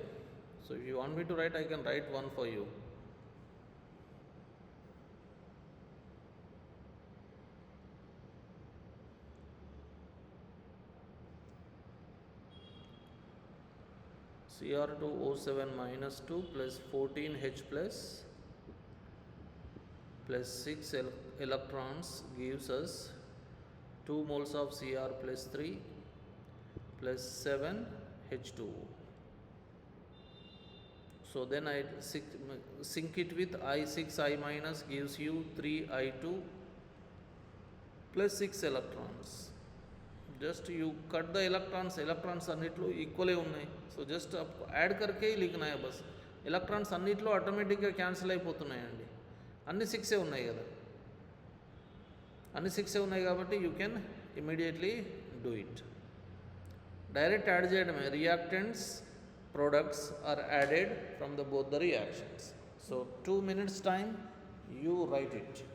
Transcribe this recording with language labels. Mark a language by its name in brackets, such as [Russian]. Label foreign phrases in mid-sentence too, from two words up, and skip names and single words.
[English] So if you want me to write, I can write one for you. Cr2O7 minus 2 plus 14H plus 6 electrons gives us 2 moles of Cr plus 3 plus 7 H2O. So then I sync it with I6I minus gives you 3I2 plus 6 electrons. Just you cut the electrons [Telugu] अन्निట్లో ఈక్వలే ఉన్నాయి. [English] so just add [Hindi] करके लिखना है बस. [Telugu] ఎలక్ట్రాన్స్ అన్నిట్లో ఆటోమేటిక్గా క్యాన్సిల్ అయిపోతున్నాయండి. అన్ని 6 ఉన్నాయి కదా, అన్ని 6 ఉన్నాయి కాబట్టి [English] you can immediately do it. direct add చేయడమే. రియాక్టెంట్స్ products are added from the both the reactions. So 2 minutes time, you write it.